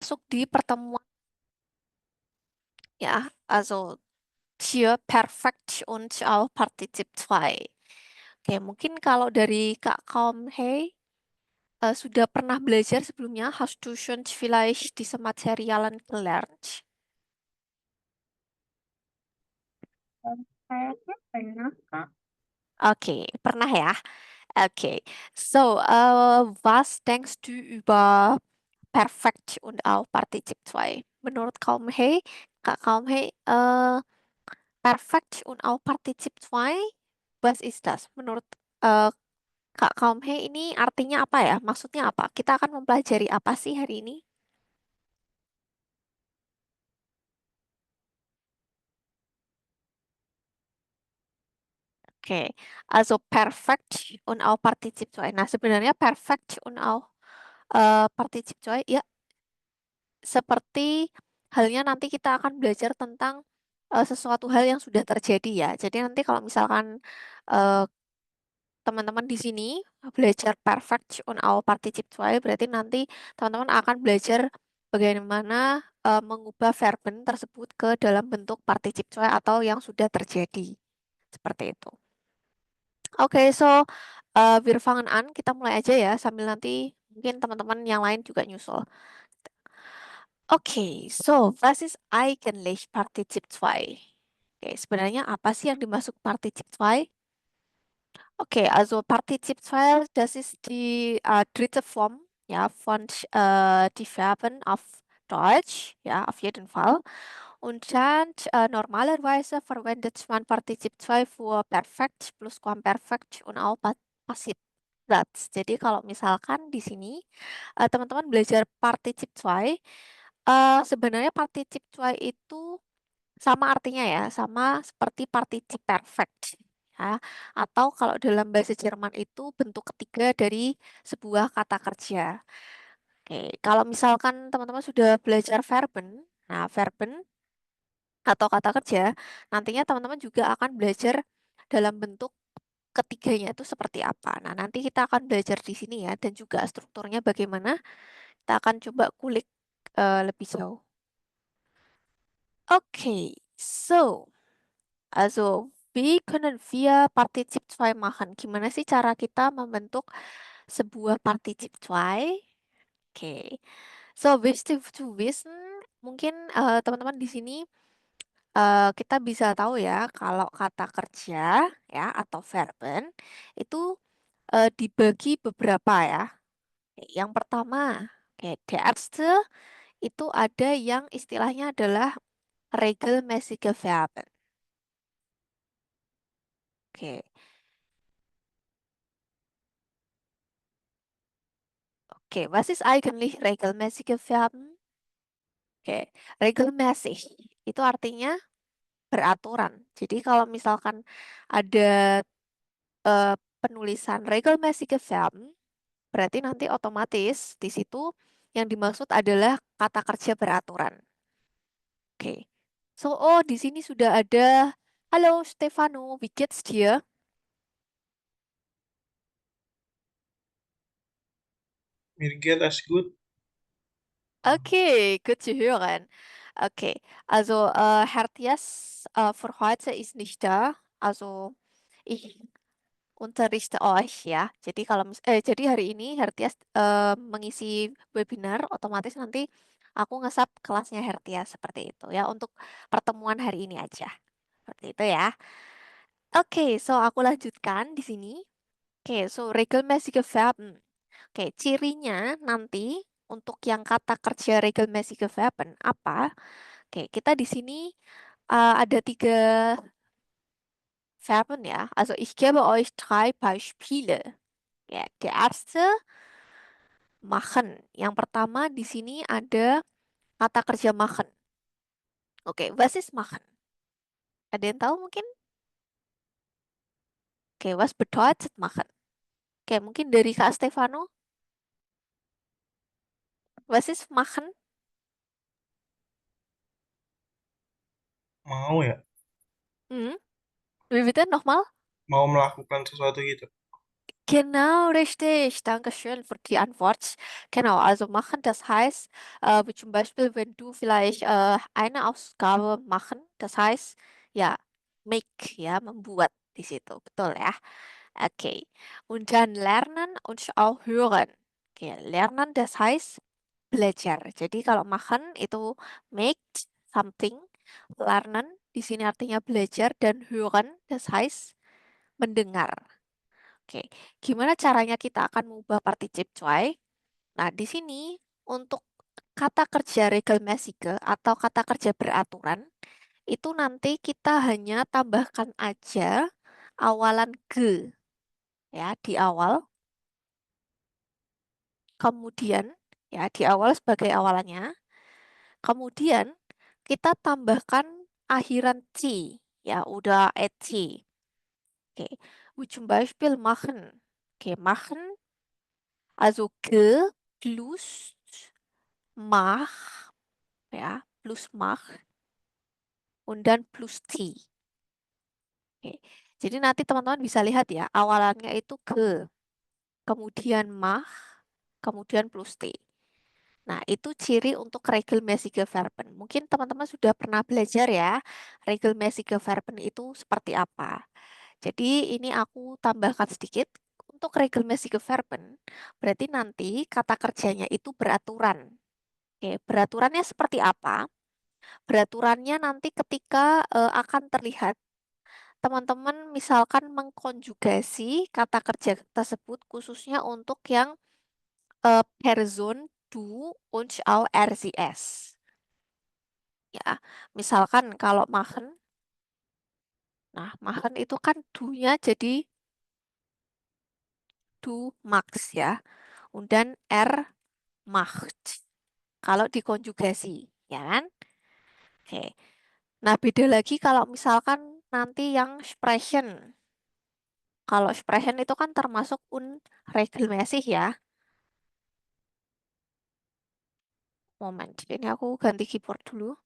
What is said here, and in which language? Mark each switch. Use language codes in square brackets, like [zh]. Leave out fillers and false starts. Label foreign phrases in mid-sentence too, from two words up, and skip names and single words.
[id] masuk di pertemuan ya. [de] Also hier perfekt und auch Partizip 2. [id] Oke, mungkin kalau dari Kak Kaum Hei sudah pernah belajar sebelumnya, [de] hast du schon vielleicht diese Materialien gelernt? [id] Kayaknya pernah, Kak. Oke, pernah ya. Oke, [de] so was denkst du über perfekt und auch Partizip 2? [id] Menurut Kaum Hei, Kak Kaum Hei, [de] perfekt und auch Partizip 2, was ist das? [id] Menurut eh, Kak Kaum Hei ini artinya apa ya? Maksudnya apa? Kita akan mempelajari apa sih hari ini? Oke, [de] also perfekt und auch Partizip 2. [id] Nah, sebenarnya [de] perfekt und auch Partizip 2 [id] ya seperti halnya nanti kita akan belajar tentang sesuatu hal yang sudah terjadi ya. Jadi nanti kalau misalkan eh, teman-teman di sini belajar perfect on our participe 2, berarti nanti teman-teman akan belajar bagaimana mengubah verben tersebut ke dalam bentuk participe 2 atau yang sudah terjadi. Seperti itu. Oke, [de] so wir fangen an. [id] Kita mulai aja ya sambil nanti mungkin teman-teman yang lain juga nyusul. Oke, [de] so was ist eigentlich Partizip 2? [id] Oke, sebenarnya apa sih yang dimaksud Partizip 2? [de] Okay, also Partizip 2, das ist die dritte Form, ja, von die Verben auf Deutsch, ja, auf jeden Fall. Und dann normalerweise verwendet man Partizip 2 für Perfekt, Pluskuamperfekt und auch Passivsatz. [id] Jadi kalau misalkan di sini teman-teman belajar Partizip 2, sebenarnya Partizip 2 itu sama artinya ya, sama seperti participe perfect. Ya. Atau kalau dalam bahasa Jerman itu bentuk ketiga dari sebuah kata kerja. Oke, kalau misalkan teman-teman sudah belajar verben, nah verben atau kata kerja, nantinya teman-teman juga akan belajar dalam bentuk ketiganya itu seperti apa. Nah, nanti kita akan belajar di sini ya, dan juga strukturnya bagaimana. Kita akan coba kulik lebih jauh. Oke, [de] so also, wie können wir Partizip 2 machen? [id] Gimana sih cara kita membentuk sebuah Partizip 2? Oke. [de] So, wichtig to wissen, [id] mungkin teman-teman di sini kita bisa tahu ya kalau kata kerja ya atau verben itu dibagi beberapa ya. Oke, yang pertama, oke, [de] der erste [id] itu ada yang istilahnya adalah [de] regelmäßige Verben. [id] Oke. Oke, [de] was ist eigentlich regelmäßige Verben? [id] Oke, regelmäßig itu artinya beraturan. Jadi kalau misalkan ada penulisan [de] regelmäßige Verben, [id] berarti nanti otomatis di situ yang dimaksud adalah kata kerja beraturan. Oke. So, oh di sini sudah ada. [de] Halo Stefano, wie geht's dir? Mir geht es gut. Okay, gut zu hören. Okay, also Herr Diaz für heute ist nicht da. Also ich unterrichte euch ya. [id] Jadi hari ini Herr Tias mengisi webinar, otomatis nanti aku ngesap kelasnya Herr Tias seperti itu ya untuk pertemuan hari ini aja. Seperti itu ya. Oke, so aku lanjutkan di sini. Oke, [de] so regelmäßige Verben. [id] Oke, cirinya nanti untuk yang kata kerja [de] regelmäßige Verben [id] apa? Oke, kita di sini ada tiga Verben ya. [de] Also ich gebe euch drei Beispiele. Ya, der erste machen. [id] Yang pertama di sini ada kata kerja machen. [de] Oke, was ist machen? [id] Ada yang tahu mungkin? Oke, [de] was bedeutet machen? [id] Oke, mungkin dari Kak Stefano. [de] Was ist machen? [id] Mau ya? [de] Hmm? Wie bitte nochmal? [id] Mau melakukan sesuatu gitu. [de] Genau, richtig. Dankeschön für die Antwort. Genau, also machen, das heißt, wie zum Beispiel, wenn du vielleicht eine Ausgabe machen, das heißt, ja, make, ja, [id] membuat di situ, betul ya. Oke, [de] und dann lernen und auch hören. Oke, lernen, das heißt belajar. [id] Jadi kalau machen itu [en] make something, [id] lernen di sini artinya belajar, dan hören, [de] das heißt [id] mendengar. Oke, gimana caranya kita akan mengubah particip zwei? Nah, di sini untuk kata kerja regelmäßige atau kata kerja beraturan, itu nanti kita hanya tambahkan aja awalan ge ya di awal, kemudian ya di awal sebagai awalannya, kemudian kita tambahkan akhiran ci, ya udah ci. Oke, [de] wie zum Beispiel machen. Oke, machen, also ge plus mach, ya, plus mach, und dann plus T. [id] Oke. Jadi nanti teman-teman bisa lihat ya, awalannya itu ke, kemudian mach, kemudian plus T. Nah, itu ciri untuk [de] regelmäßige Verben. [id] Mungkin teman-teman sudah pernah belajar ya, [de] regelmäßige Verben [id] itu seperti apa. Jadi ini aku tambahkan sedikit. Untuk [de] regelmäßige Verben, [id] berarti nanti kata kerjanya itu beraturan. Oke, beraturannya seperti apa? Beraturannya nanti ketika akan terlihat teman-teman misalkan mengkonjugasi kata kerja tersebut khususnya untuk yang [de] Person, du, und auch [id] RCS. Ya, misalkan kalau machen, nah machen itu kan do-nya jadi [de] du magst [id] ya, [de] und dann macht. [id] Kalau dikonjugasi, ya kan? Oke. Nah, beda lagi kalau misalkan nanti yang sprechen. Kalau sprechen itu kan termasuk regelmäßig ya. Moment, ini aku ganti keyboard dulu.